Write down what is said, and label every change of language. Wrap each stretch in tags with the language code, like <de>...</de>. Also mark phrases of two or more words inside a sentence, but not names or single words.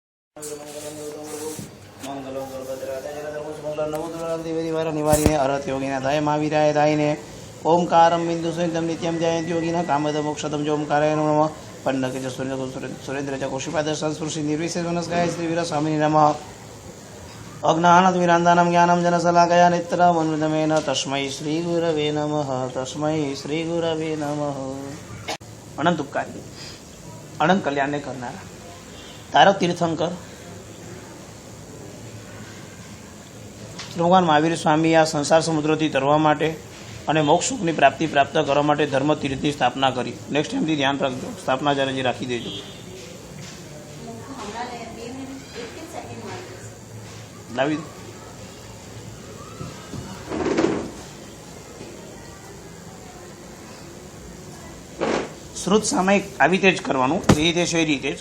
<sa>निवारिणे अरहत योगिना दाय महावीराय दायिने ओंकारं बिंदु संयुक्तं नित्यं ध्यायन्ति योगिनः कामदं मोक्षदं जो ओंकाराय नमः पन्नके च सुरेन्द्र च कोशिपाद संस्पृशि निर्विशेष वनस्काय श्रीवीर स्वामिने नमः अज्ञानतिमिरान्तानं ज्ञानं जनशलाकया नित्यमनुदमेन तस्मै श्रीगुरवे नमः तस्मै श्रीगुरवे नमः।</sa> <gu>અનંત ઉપકારી અનંત કલ્યાણ કરનારા તારક તીર્થંકર ભગવાન મહાવીર સ્વામી આ સંસાર સમુદ્રથી તરવા માટે અને મોક્ષ સુખની પ્રાપ્તિ પ્રાપ્ત કરવા માટે ધર્મ તીર્થની સ્થાપના કરી.</gu> <en>next timeથી</en> <gu>ધ્યાન રાખજો, સ્થાપના જ્યારે રાખી દેજો. લાવી શ્રુત સામાયિક આવી રીતે જ કરવાનું, જે રીતે છે એ રીતે જ.</gu>